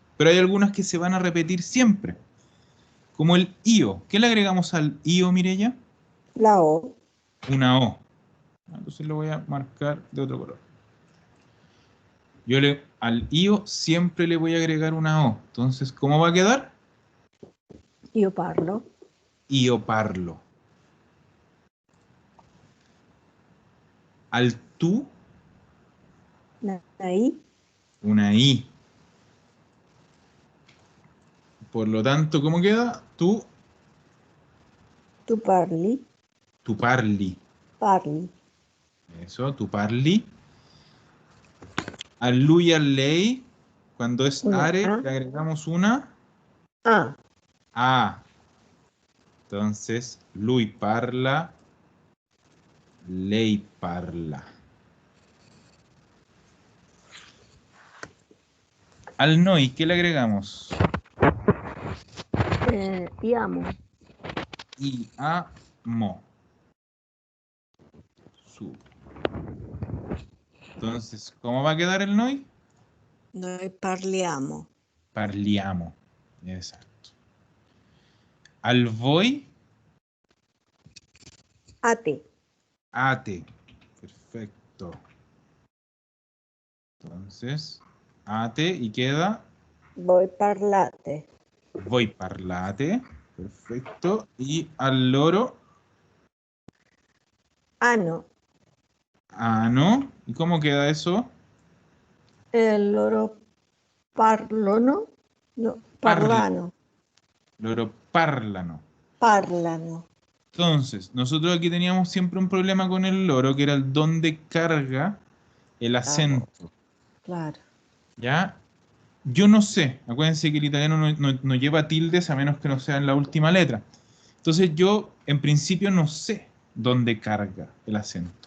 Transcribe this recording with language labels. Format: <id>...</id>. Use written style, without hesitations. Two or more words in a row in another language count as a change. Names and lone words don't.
<es>Pero hay algunas que se van a repetir siempre, como el io. ¿Qué le agregamos al io, Mireya? La O. Una O. Entonces lo voy a marcar de otro color. Al io siempre le voy a agregar una O. Entonces, ¿cómo va a quedar?</es> <it>Io parlo. Io parlo.</it> <es>Al tú, I. una I. Por lo tanto, ¿cómo queda?</es> <it>Tu parli. Tu parli. Parli.</it> <es>Eso,</es> <it>tu parli.</it> <es>Al lui y al lei, cuando es Una are, A. le agregamos una A. A. Entonces,</es> <it>lui parla, lei parla.</it> <es>Al noi, ¿qué le agregamos?</es> <it>I amo.</it> <es>I, a, mo. Su. Entonces, ¿cómo va a quedar el noi?</es> <it>Noi parliamo. Parliamo.</it> <es>Exacto. Al voi,</es> <it>A te.</it> <es>ate. Perfecto. Entonces, ate y queda</es> <it>Voi parlate. voi parlate.</it> <es>Perfecto. Y al loro,</es> <it>Ano.</it> <es>ano. ¿Y cómo queda eso?</es> <it>Loro parlono. No, Parla. parlano. Loro parlano. Parlano.</it> <es>Entonces, nosotros aquí teníamos siempre un problema con el loro, que era el dónde carga el acento. Claro. ¿Ya? Yo no sé. Acuérdense que el italiano no lleva tildes a menos que no sea en la última letra. Entonces yo, en principio, no sé dónde carga el acento.</es>